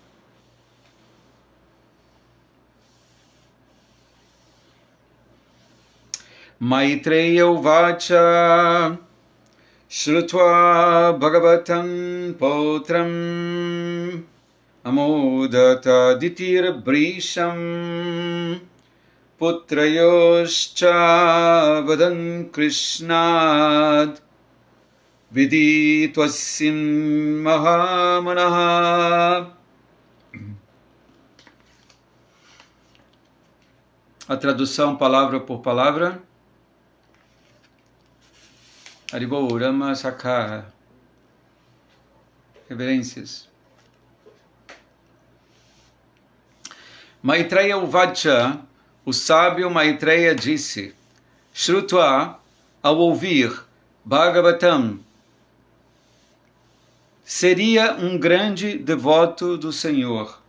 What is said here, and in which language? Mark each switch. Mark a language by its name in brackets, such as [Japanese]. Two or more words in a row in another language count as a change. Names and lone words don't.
[Sanskrit] Maitreya uvacha Shrutva Bhagavatam Potram Amodata Ditir Brisham Putrayoscha Vadan Krishnad Viditvasin Mahamanaha. [Portuguese] A tradução palavra por palavra. [Sanskrit] Haribol, Rama Sakha. [Portuguese] Reverências. [Sanskrit] Maitreya Uvacha, [Portuguese] o sábio Maitreya disse: Shrutva, ao ouvir Bhagavatam, seria um grande devoto do Senhor.